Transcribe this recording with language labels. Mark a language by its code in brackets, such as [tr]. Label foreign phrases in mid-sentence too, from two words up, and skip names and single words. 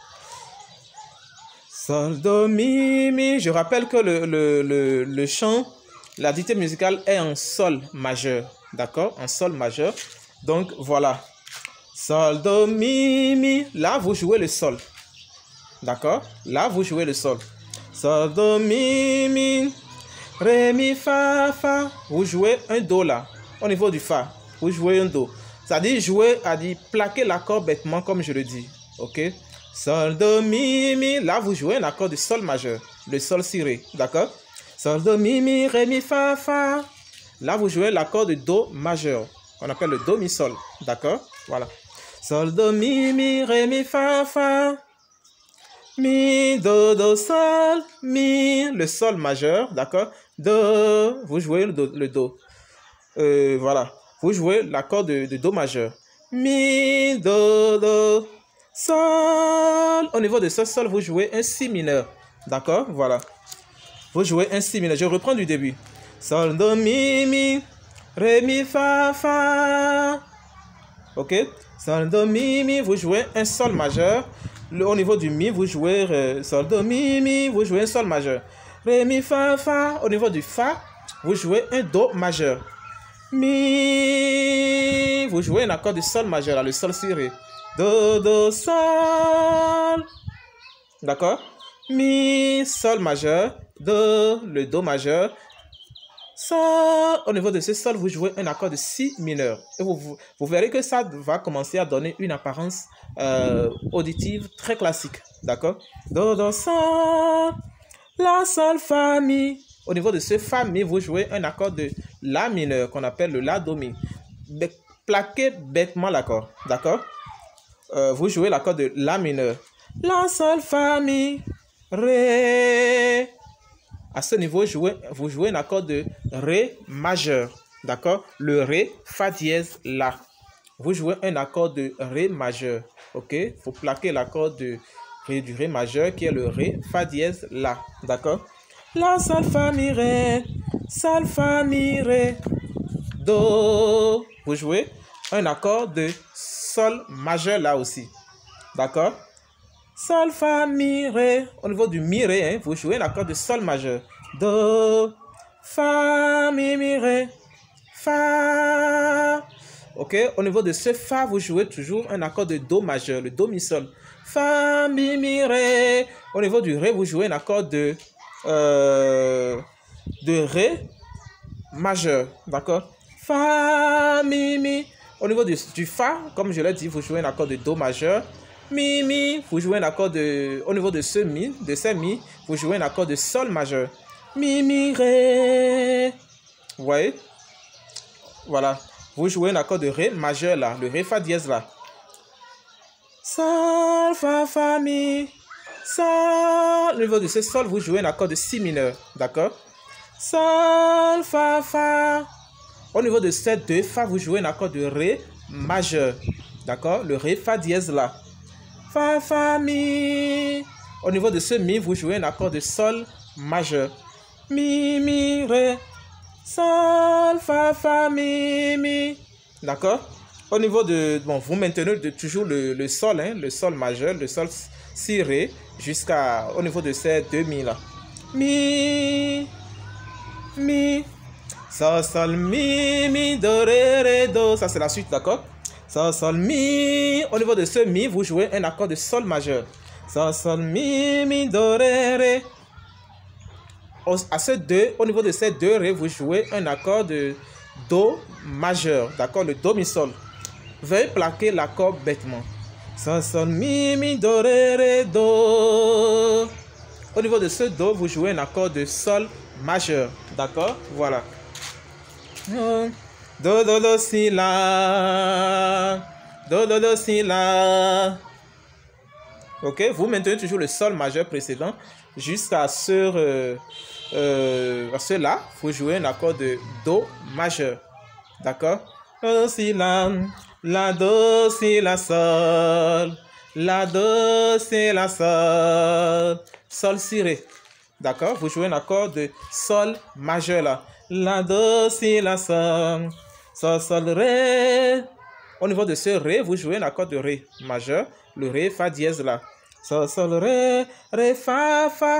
[fr] Sol, do, mi. Je rappelle que le chant, la dictée musicale est en sol majeur. D'accord? En sol majeur. Donc, voilà. Sol, do, mi. Là, vous jouez le sol. D'accord? Là, vous jouez le sol. Sol, do, mi. Ré, mi, fa. Vous jouez un do là. Au niveau du fa, vous jouez un do. C'est-à-dire jouer, plaquer l'accord bêtement comme je le dis. Ok? Sol, do, mi. Là, vous jouez un accord de sol majeur. Le sol si ré. D'accord? Sol, do, mi, ré, mi, fa. Là, vous jouez l'accord de do majeur. Qu'on appelle le do, mi, sol. D'accord? Voilà. Sol, do, mi, ré, mi, fa. Mi, do, sol, mi, le sol majeur, d'accord? Do, vous jouez le do. Voilà, vous jouez l'accord de do majeur. Mi, do, sol. Au niveau de ce sol, vous jouez un si mineur, d'accord? Voilà. Vous jouez un si mineur. Je reprends du début. Sol, do, mi, ré, mi, fa. Ok? Sol, do, mi, vous jouez un sol majeur. Au niveau du mi, vous jouez sol, do, mi, vous jouez un sol majeur. Ré, mi, fa. Au niveau du fa, vous jouez un do majeur. Mi, vous jouez un accord de sol majeur, là, le sol si ré. Do, sol. D'accord? Mi, sol majeur. Do, le do majeur. Sol. Au niveau de ce sol, vous jouez un accord de si mineur. Et vous verrez que ça va commencer à donner une apparence auditive très classique. D'accord? Do, sol. La, sol, fa, mi. Au niveau de ce fa, mi, vous jouez un accord de la mineur qu'on appelle le la, do, mi. Plaquez bêtement l'accord. D'accord? Vous jouez l'accord de la mineur. La, sol, fa, mi, ré. À ce niveau, vous jouez un accord de ré majeur. D'accord? Le ré, fa dièse, la. Vous jouez un accord de ré majeur. Ok? Il faut plaquer l'accord du ré majeur qui est le ré, fa dièse, la. D'accord? La, sol, fa, mi, ré. Sol, fa, mi, ré. Do. Vous jouez un accord de sol majeur là aussi. D'accord? Sol, fa, mi, ré. Au niveau du mi, ré, hein, vous jouez un accord de sol majeur. Do, fa, mi, ré, fa. Ok, au niveau de ce fa, vous jouez toujours un accord de do majeur, le do, mi, sol. Fa, mi, ré. Au niveau du ré, vous jouez un accord de ré majeur. D'accord? Fa, mi. Au niveau du fa, comme je l'ai dit, vous jouez un accord de do majeur. Mi, vous jouez un accord de... Au niveau de ce mi, vous jouez un accord de sol majeur. Mi, ré. Vous voyez? Voilà. Vous jouez un accord de ré majeur là, le ré fa dièse là. Sol, fa, mi. Sol. Au niveau de ce sol, vous jouez un accord de si mineur. D'accord? Sol, fa. Au niveau de ces deux fa, vous jouez un accord de ré majeur. D'accord? Le ré fa dièse là. Fa, mi. Au niveau de ce mi, vous jouez un accord de sol majeur. Mi, ré. Sol, fa, mi. D'accord? Au niveau de... Bon, vous maintenez toujours le sol, hein, le sol majeur, le sol si ré, jusqu'à... Au niveau de ces deux mi là. Mi. mi, sol, sol, mi, do, ré, do. Ça, c'est la suite, d'accord? Sol, sol, mi. Au niveau de ce mi, vous jouez un accord de sol majeur. Sol, sol, mi, do, ré. À ce 2, au niveau de ces 2 ré, vous jouez un accord de do majeur, d'accord? Le do, mi, sol. Veuillez plaquer l'accord bêtement. Sol, sol, mi, do, ré, do. Au niveau de ce do, vous jouez un accord de sol majeur, d'accord? Voilà. Do, do, do, si, la. Do, do, do, si, la. Ok, vous maintenez toujours le sol majeur précédent jusqu'à cela, vous jouez un accord de do majeur, d'accord? Do, si, la, do, si, la, sol, la, do, si, la, sol, sol, si, ré, d'accord? Vous jouez un accord de sol majeur là, la, do, si, la, sol, sol, sol, ré. Au niveau de ce ré, vous jouez un accord de ré majeur, le ré, fa dièse là, sol, sol, ré, ré, fa, fa.